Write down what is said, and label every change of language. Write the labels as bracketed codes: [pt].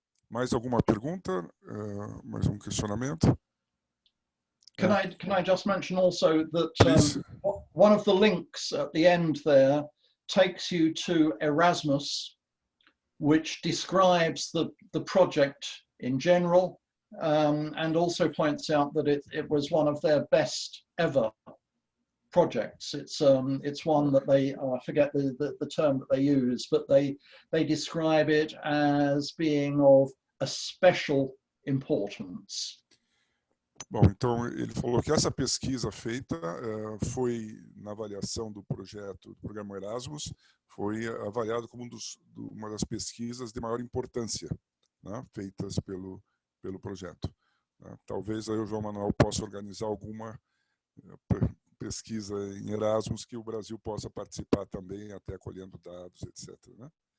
[pt] Mais alguma pergunta? Mais um questionamento? [en] Can I just mention also that one of the links at the end there takes you to Erasmus, which describes the project in general, and also points out that it was one of their best ever projects. It's one that they, I forget the term that they use, but they describe it as being of a special importance. [pt] Bom, então ele falou que essa pesquisa feita foi na avaliação do projeto, do programa Erasmus, foi avaliado como uma das pesquisas de maior importância, né, feitas pelo projeto. Talvez aí o João Manuel possa organizar alguma pesquisa em Erasmus que o Brasil possa participar também, até colhendo dados, etc. Né?